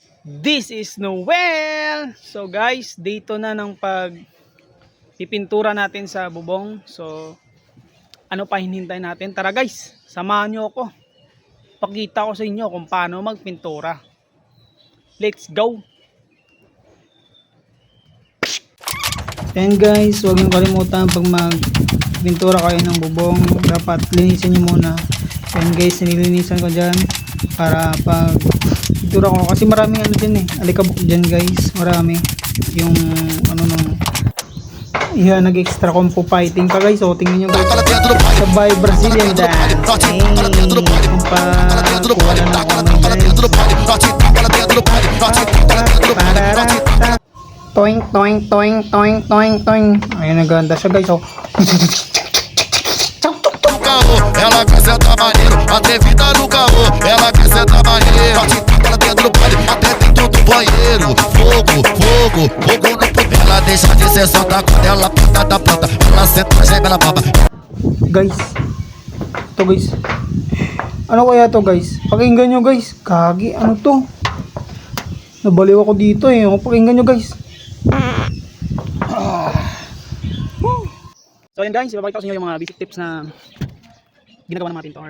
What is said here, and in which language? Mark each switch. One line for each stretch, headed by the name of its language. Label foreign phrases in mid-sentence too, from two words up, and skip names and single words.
English: This is Noel! So guys,
Filipino: dito na ng pipintura natin sa bubong. So, ano pa hinihintay natin? Tara guys, samahan nyo ako. Pakita ko sa inyo kung paano magpintura.
English: Let's go! Then guys,
Filipino: huwag nyo kalimutan pag magpintura kayo ng bubong, dapat linisin nyo muna.
English: Then guys,
Filipino: nililinisan ko dyan para pag pintura ko, kasi maraming ano dyan alikabok dyan guys, marami yung ano nung nag-
English: extra compo fighting
Filipino: pa guys. So tingnan nyo guys, sabay
English: Brazilian dance.
Filipino: Kumpa kuha na ako guys. Toing toing toing toing toing toing. Ayun, naganda siya guys. So
Portuguese: ela quer sentar maneiro, atrevida no caô. Ela quer sentar maneiro, ela dentro do baile, até dentro do banheiro. Fogo, fogo, fogo no puto. Ela deixa de ser santa quando ela pinta da planta. Ela senta, chega na baba.
Filipino: Guys, to guys, ano kaya to guys? Pakinggan nyo guys. Kagi, ano to? Nabaliw ako dito pakinggan nyo guys. So yun guys, ipapakita ko sa inyo yung mga
English: basic tips
Filipino: na ginagawa ng mga pintor.